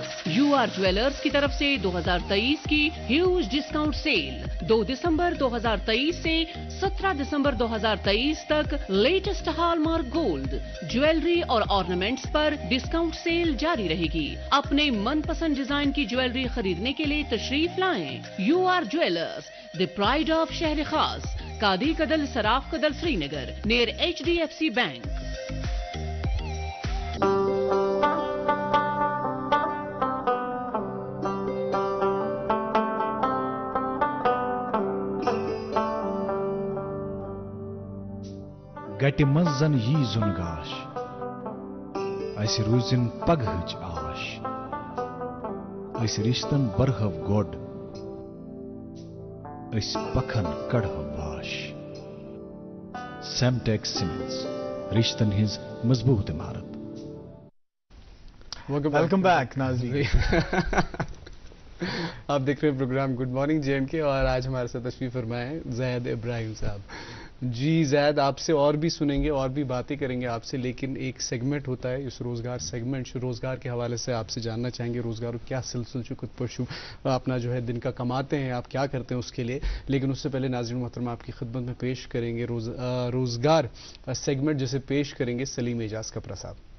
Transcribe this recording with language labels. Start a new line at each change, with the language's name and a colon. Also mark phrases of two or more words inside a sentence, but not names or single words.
Urdu: UR جویلرز کی طرف سے 2023 کی
English: huge discount sale
Urdu: 2 دسمبر 2023 سے 17 دسمبر 2023 تک
English: latest hallmark gold jewellery
Urdu: اور آرنامنٹس پر
English: discount sale
Urdu: جاری رہے گی۔ اپنے من پسند ڈیزائن کی جویلری خریدنے کے لیے تشریف لائیں۔
English: UR Jewellers the Pride of Shehr Khas, Qadi Kadal Saraf Kadal Srinagar, near HDFC Bank.
Kashmiri: گٹہِ منٛز زن یی زُن گاش، اسہِ روٗزِن پگہٕچ آش، أسۍ رِشتن برہو گۄڈ، أسۍ پکھن کڑہو واش۔ سیمٹیک سیمنٹس، رشتن ہٕنٛز مضبوط عمارت۔
English: welcome back
Urdu: ناظرین، آپ دیکھ رہے ہیں پروگرام گڈ مارننگ JNK اور آج ہمارے ساتھ تشریف فرمائے ہیں زید ابراہیم صاحب۔ جی زید، آپ سے اور بھی سنیں گے اور بھی باتیں کریں گے آپ سے، لیکن ایک سیگمنٹ ہوتا ہے اس روزگار سیگمنٹ، روزگار کے حوالے سے آپ سے جاننا چاہیں گے روزگار کیا سلسل چکت پرشو اپنا جو ہے دن کا کماتے ہیں، آپ کیا کرتے ہیں اس کے لیے، لیکن اس سے پہلے ناظرین محترمہ آپ کی خدمت میں پیش کریں گے روزگار سیگمنٹ جسے پیش کریں گے سلیم اعجاز کپرا صاحب۔